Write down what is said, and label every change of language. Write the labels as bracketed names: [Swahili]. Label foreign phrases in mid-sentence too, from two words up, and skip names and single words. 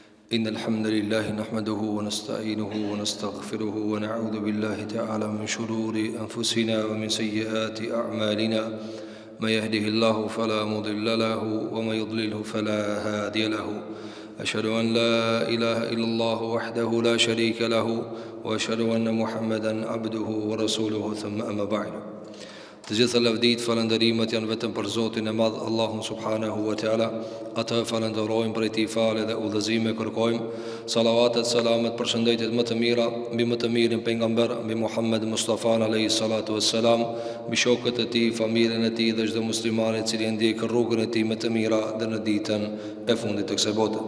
[Arabic] إن الحمد لله نحمده ونستعينه ونستغفره ونعوذ بالله تعالى من شرور أنفسنا ومن سيئات أعمالنا من يهده الله فلا مضل له ومن يضلله فلا هادي له أشهد أن لا إله إلا الله وحده لا شريك له وأشهد أن محمدا عبده ورسوله ثم أما بعد. [Albanian] Të gjitha lavdit, falënderimet janë vetëm për Zotin e Madh, Allahun [Arabic] سبحانه وتعالى. [Albanian] Atë falenderojmë, për ti falë dhe udhëzime kërkojmë. Salavatet, selamet, përshëndetjet më të mira mbi më të mirin pejgamber, mbi Muhammed Mustafa [Arabic] عليه الصلاة والسلام, [Albanian] mbi shokët e tij, familjen e tij dhe çdo musliman i cili ndjek rrugën e tij më të mira deri në ditën e fundit të kësaj bote.